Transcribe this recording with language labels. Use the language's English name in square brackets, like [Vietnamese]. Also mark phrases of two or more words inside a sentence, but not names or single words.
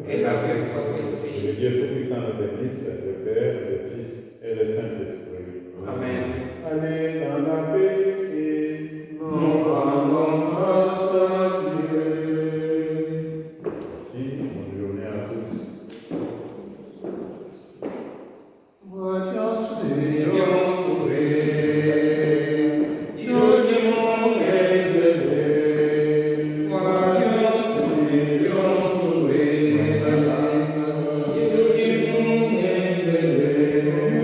[French] Et avec votre esprit. Le Dieu Tout-Puissant nous bénisse, le Père, le Fils et le Saint-Esprit. Amen. Allez dans la paix du Christ. Nous rendons grâce à Dieu. Merci, bonne journée à tous. [Italian] Vogliamo sudare, io ti voglio vedere. Voglio sudare, io ti voglio vedere.